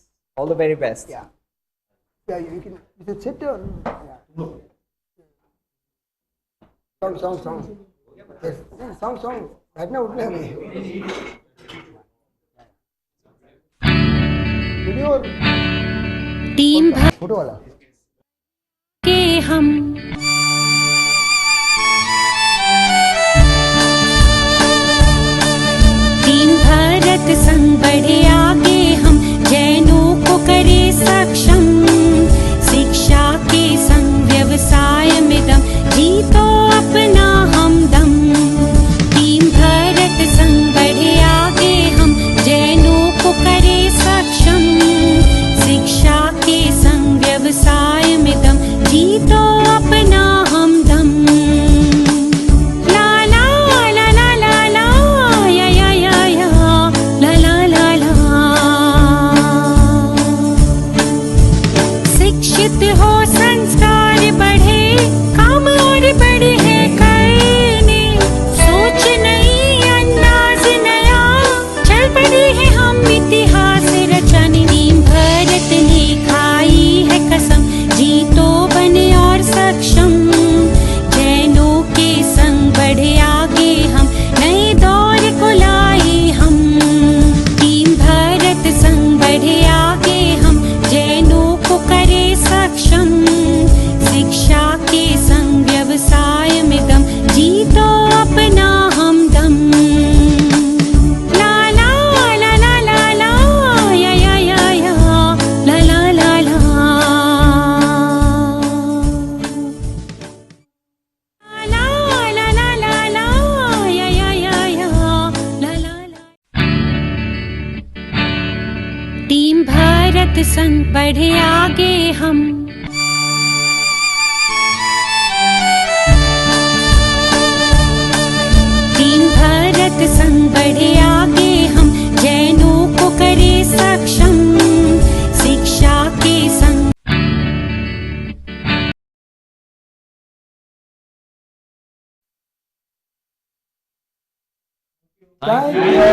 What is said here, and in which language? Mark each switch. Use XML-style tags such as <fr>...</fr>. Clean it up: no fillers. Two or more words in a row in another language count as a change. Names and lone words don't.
<en>All the very best. Yeah. Yeah, you can sit or yeah. Song. Yes, song. Right now, video or</en> <hi>टीम भर फोटो वाला के हम टीम भारत संग बढ़े आगे हम जैनों को करे सक्षम शिक्षा के संग व्यवसाय में दम जीतो अपना हमदम टीम भारत संग बढ़े आगे हम जैनों को करे सक्षम शिक्षा के संग व्यवसाय में दम जीतो अपना हमदम ला ला ला ला ला ला या ला ला ला ला शिक्षित हो संस्कार बढ़े काम और बड़े है करने सोच नई अंदाज नया चल पड़े हैं हम इतिहास रचने नीम भारत ने खाई है कसम जीतो बने और सक्षम जैनों के संग बढ़े आगे हम नए दौर को लाए हम टीम भारत संग बढ़े आगे हम जैनों को करे सक्षम शिक्षा के संग व्यवसाय में दम जीतो अपना हमदम ला ला ला ला ला ला या ला ला ला ला टीम भारत संग बढ़े आगे हम टीम भारत संग बढ़े आगे हम जैनों को करे सक्षम शिक्षा के संग</hi> <en>Thank you.</en>